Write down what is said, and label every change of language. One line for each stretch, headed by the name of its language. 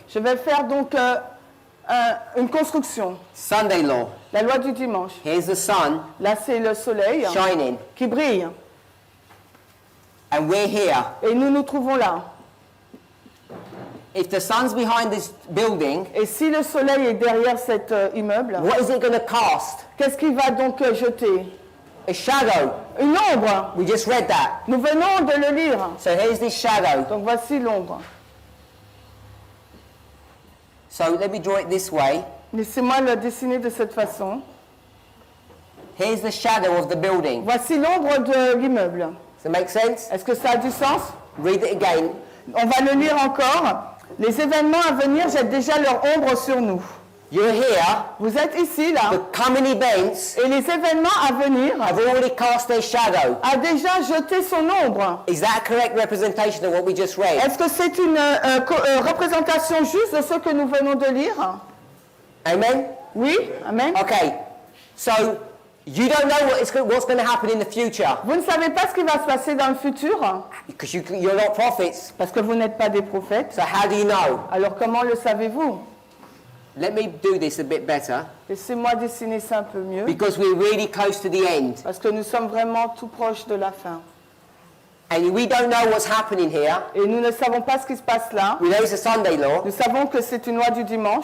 French: je vais faire donc une construction.
English: Sunday law.
French: La loi du dimanche.
English: Here's the sun
French: Là, c'est le soleil
English: shining.
French: qui brille.
English: And we're here.
French: Et nous nous trouvons là.
English: If the sun's behind this building,
French: Et si le soleil est derrière cet immeuble,
English: what is it going to cast?
French: qu'est-ce qu'il va donc jeter?
English: A shadow.
French: Une ombre.
English: We just read that.
French: Nous venons de le lire.
English: So here's this shadow.
French: Donc voici l'ombre.
English: So let me draw it this way.
French: Laissez-moi le dessiner de cette façon.
English: Here's the shadow of the building.
French: Voici l'ombre de l'immeuble.
English: Does it make sense?
French: Est-ce que ça a du sens?
English: Read it again.
French: On va le lire encore. Les événements à venir jettent déjà leur ombre sur nous.
English: You're here.
French: Vous êtes ici, là.
English: The coming events
French: Et les événements à venir
English: have already cast their shadow.
French: a déjà jeté son ombre.
English: Is that a correct representation of what we just read?
French: Est-ce que c'est une représentation juste de ce que nous venons de lire?
English: Amen?
French: Oui? Amen?
English: Okay. So you don't know what's going to happen in the future
French: Vous ne savez pas ce qui va se passer dans le futur
English: because you're not prophets.
French: parce que vous n'êtes pas des prophètes.
English: So how do you know?
French: Alors comment le savez-vous?
English: Let me do this a bit better
French: Laissez-moi dessiner ça un peu mieux
English: because we're really close to the end.
French: parce que nous sommes vraiment tout proches de la fin.
English: And we don't know what's happening here.
French: Et nous ne savons pas ce qui se passe là.
English: We know it's a Sunday law,
French: Nous savons que c'est une loi du dimanche,